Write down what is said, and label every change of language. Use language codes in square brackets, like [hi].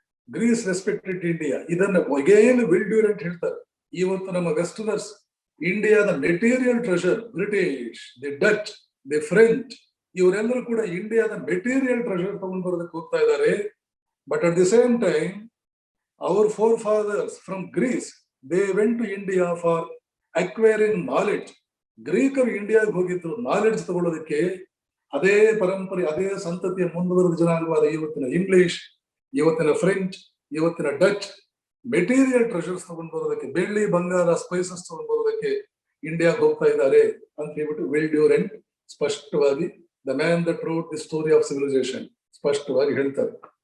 [en] Greece respected India. [kn] ಇದನ್ನ again will Durant ಹೇಳ್ತಾರೆ. ಇವತ್ತು ನಮ್ಮ ವೆಸ್ಟರ್ನರ್ಸ್ ಇಂಡಿಯಾದ material treasure, British, the Dutch, the French, ಇವರೆಲ್ಲರೂ ಕೂಡ ಇಂಡಿಯಾದ ಮೆಟೀರಿಯಲ್ ಟ್ರೆಷರ್ ತಗೊಂಡು ಬರೋದಕ್ಕೆ ಹೋಗ್ತಾ ಇದ್ದಾರೆ. [en] But at the same time our forefathers from Greece, they went to India for acquiring knowledge. [kn] ಗ್ರೀಕರು ಇಂಡಿಯಾಗೆ ಹೋಗಿದ್ರು ನಾಲೆಡ್ಜ್ ತಗೊಳ್ಳೋದಕ್ಕೆ. ಅದೇ ಪರಂಪರೆ, ಅದೇ ಸಂತತಿಯ ಮುಂದುವರೆದ ಜನಾಂಗವಾದ ಇವತ್ತಿನ ಇಂಗ್ಲಿಷ್, ಇವತ್ತಿನ ಫ್ರೆಂಚ್, ಇವತ್ತಿನ ಡಚ್ ಮೆಟೀರಿಯಲ್ ಟ್ರೆಷರ್ಸ್ ತಗೊಂಡು ಬರೋದಕ್ಕೆ, ಬೆಳ್ಳಿ, ಬಂಗಾರ, ಸ್ಪೈಸಸ್ ತಗೊಂಡು ಬರೋದಕ್ಕೆ ಇಂಡಿಯಾಗೆ ಹೋಗ್ತಾ ಇದ್ದಾರೆ ಅಂತ ಹೇಳ್ಬಿಟ್ಟು ವಿಲ್ ಡ್ಯೂರೆಂಟ್ ಸ್ಪಷ್ಟವಾಗಿ, [en] the man that wrote the Story of Civilization, [kn] ಸ್ಪಷ್ಟವಾಗಿ ಹೇಳ್ತಾರೆ.